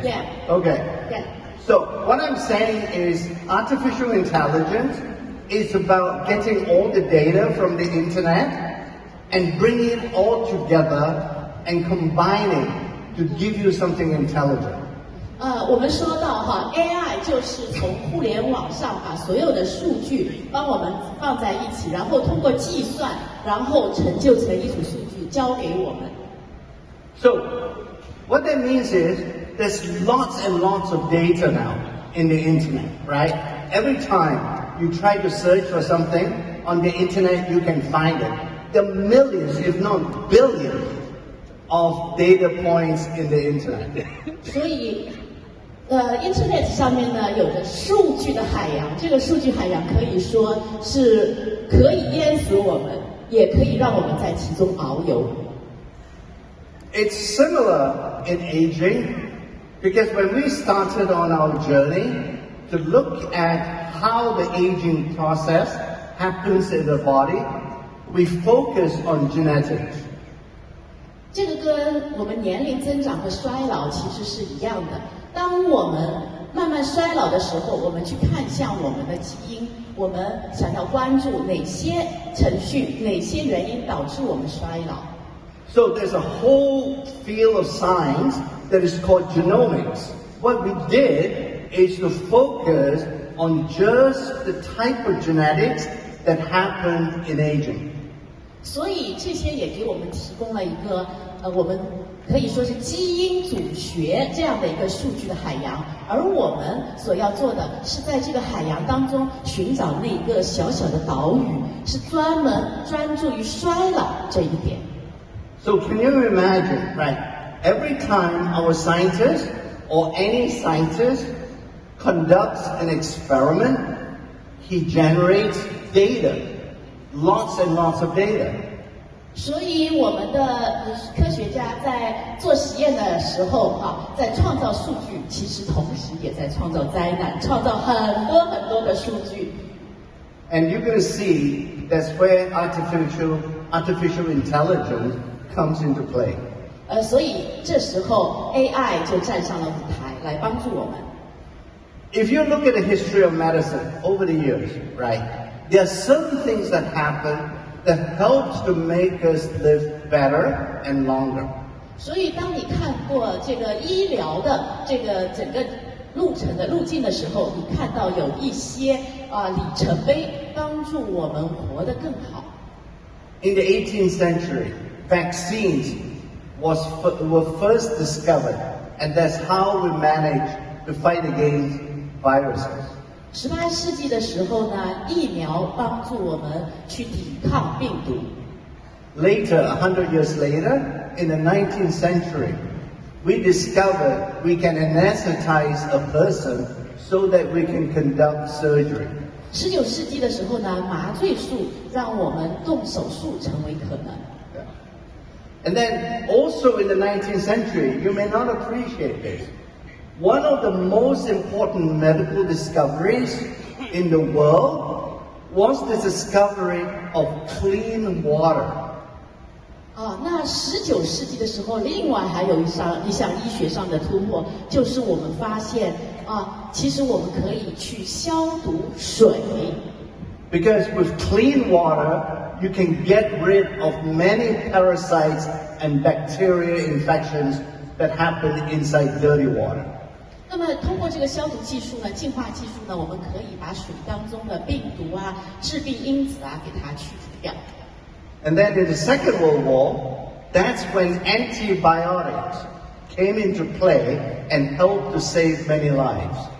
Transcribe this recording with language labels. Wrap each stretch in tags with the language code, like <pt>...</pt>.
<en>Yeah. Okay. Yeah. So what I'm saying is artificial intelligence is about getting all the data from the internet and bringing it all together and combining to give you something intelligent.</en> <zh>我们说到哈 ，AI 就是从互联网上把所有的数据帮我们放在一起，然后通过计算，然后成就成一组数据交给我们。</zh> <en>So what that means is there's lots and lots of data now in the internet, right? Every time you try to search for something on the internet, you can find it. There are millions, if not billions, of data points in the internet.</en> <zh>所以，Internet 上面呢有着数据的海洋，这个数据海洋可以说是可以淹死我们，也可以让我们在其中遨游。</zh> <en>It's similar in aging, because when we started on our journey to look at how the aging process happens in the body, we focus on genetics.</en> <zh>这个跟我们年龄增长和衰老其实是一样的。当我们慢慢衰老的时候，我们去看向我们的基因，我们想要关注哪些程序、哪些原因导致我们衰老。</zh> <en>So there's a whole field of science that is called genomics. What we did is to focus on just the type of genetics that happen in aging.</en> <zh>所以这些也给我们提供了一个我们可以说是基因组学这样的一个数据的海洋，而我们所要做的是在这个海洋当中寻找那个小小的岛屿，是专注于衰老这一点。</zh> <en>So can you imagine, right? Every time our scientist or any scientist conducts an experiment, he generates data, lots and lots of data.</en> <zh>所以我们的科学家在做实验的时候，在创造数据，其实同时也在创造灾难，创造很多很多的数据。</zh> <en>And you're going to see that's where artificial intelligence comes into play.</en> <zh>所以这时候 AI 就站上了舞台，来帮助我们。</zh> <en>If you look at the history of medicine over the years, right, there are certain things that happen that helps to make us live better and longer.</en> <zh>所以，当你看过这个医疗的这个整个路程的路径的时候，你看到有一些里程碑，帮助我们活得更好。</zh> <en>In the 18th century, vaccines were first discovered, and that's how we managed to fight against viruses.</en> <zh>18世纪的时候呢，疫苗帮助我们去抵抗病毒。</zh> <en>Later, 100 years later, in the 19th century, we discovered we can anesthetize a person so that we can conduct surgery.</en> <zh>19世纪的时候呢，麻醉术让我们动手术成为可能。</zh> <en>And then also in the 19th century, you may not appreciate this. One of the most important medical discoveries in the world was the discovery of clean water.</en> <zh>那19世纪的时候，另外还有一项医学上的突破，就是我们发现其实我们可以去消毒水。</zh> <en>Because with clean water, you can get rid of many parasites and bacteria infections that happen inside dirty water.</en> <zh>那么通过这个消毒技术呢，净化技术呢，我们可以把水当中的病毒致病因子给它去除掉。</zh> <en>And then in the Second World War, that's when antibiotics came into play and helped to save many lives.</en>